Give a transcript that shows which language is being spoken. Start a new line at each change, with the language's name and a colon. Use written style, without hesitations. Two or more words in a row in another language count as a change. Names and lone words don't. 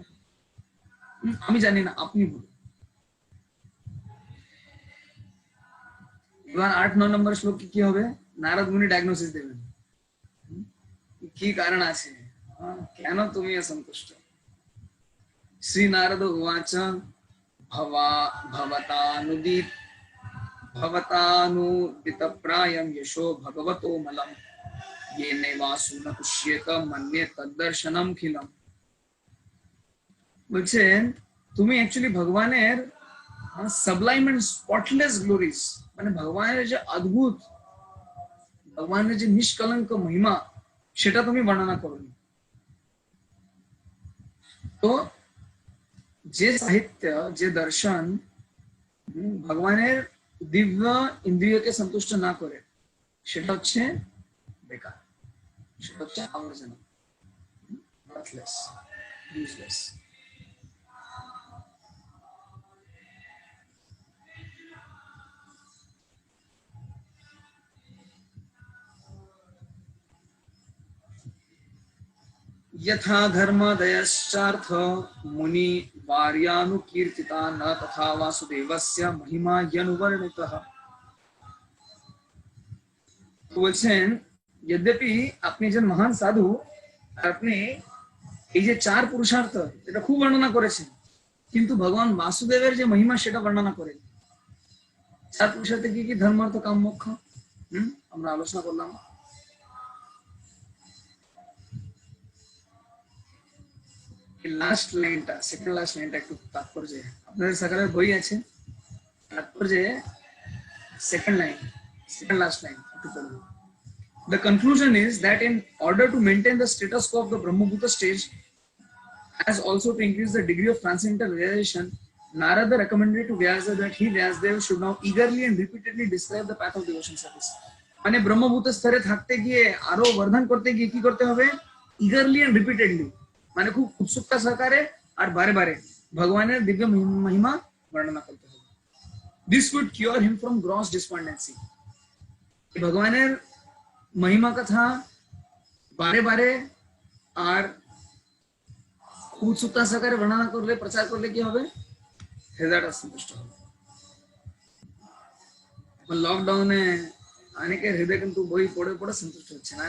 Bangla: আমি জানি না, আপনি বলুন। এবার 8-9 নম্বর শ্লোক কি হবে? নারদ মুনি ডায়াগনোসিস দেবেন কি কারণ আছে, কেন তুমি অসন্তুষ্ট।
Sanskrit: শ্রী নারদ উবাচ भवतानुदितप्रायं यशो भगवतो मलं येनैवासु न तुष्येत मन्ये तद्दर्शनमखिलम्।
Bangla: বলছেন তুমি অ্যাকচুয়ালি ভগবানের
English: sublime and spotless glories,
Bangla: মানে ভগবানের যে অদ্ভুত, ভগবানের যে নিষ্কলঙ্ক মহিমা সেটা তুমি বর্ণনা করোনি। তো যে সাহিত্য, যে দর্শন ভগবানের দিব্য ইন্দ্রিয়কে সন্তুষ্ট না করে সেটা হচ্ছে বেকার, সেটা হচ্ছে আবর্জনা,
English: worthless, useless।
Sanskrit: यथा धर्मदयश्चार्थ मुनि वार्यानुकीर्तिता न तथा वासुदेवस्य महिमा यनुवर्णितः।
Bangla: বলছেন यद्यपि আপনি একজন মহান সাধু, আপনি এই যে 4 পুরুষার্থ এটা খুব বর্ণনা করেছেন, কিন্তু ভগবান বাসুদেবের যে মহিমা সেটা বর্ণনা করেন। 4 পুরুষার্থে কি কি? ধর্ম, অর্থ, কাম, মোক্ষ আমরা আলোচনা করলাম।
English: last lineটা, second last lineটা
Bangla: একটু তাৎপর্য, আপনাদের সকালের বই আছে তাৎপর্য,
English: second last line
Bangla: একটু পড়ুন।
English: The conclusion is that in order to maintain the status quo of the Brahmabhuta stage, as also to increase the degree of transcendental realization, Narada recommended to Vyasa that he, Vyasadeva, should now eagerly and repeatedly describe the path of devotion service.
Bangla: মানে ব্রহ্মভূত স্তরে থাকতে গিয়ে আরো বর্ধন করতে গিয়ে কি করতে হবে?
English: eagerly and repeatedly,
Bangla: মানে খুব উৎসুকতা সহকারে আর বারে বারে ভগবানের দিব্য মহিমা বর্ণনা করতে হবে।
English: This would cure him from gross despondency.
Bangla: ভগবানের মহিমা কথা বারে বারে আর উৎসুকতা সহকারে বর্ণনা করলে, প্রচার করলে কি হবে? হৃদয়টা সন্তুষ্ট হবে। লকডাউনে অনেকের হৃদয় কিন্তু বই পড়ে পড়ে সন্তুষ্ট হচ্ছে না।